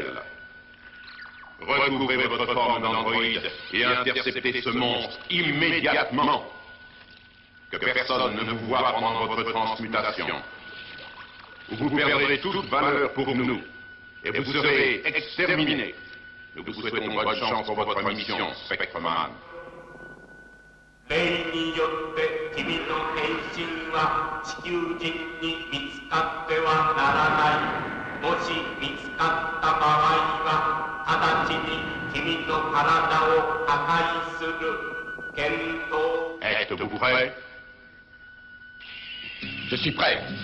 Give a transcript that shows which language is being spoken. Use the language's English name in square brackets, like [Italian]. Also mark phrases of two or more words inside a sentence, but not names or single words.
[French] Recouvrez votre forme d'androïde et interceptez ce monstre immédiatement. Que personne ne vous voie pendant votre transmutation. Vous perdrez toute valeur pour nous et vous serez exterminés. Nous vous souhaitons bonne chance pour votre mission, Spectreman. [Japanese] 霊によって君の変身は地球人に見つかってはならない。もし見つかった場合は直ちに君の体を破壊する。検討。 [French] Êtes-vous prêt? Je suis prêt.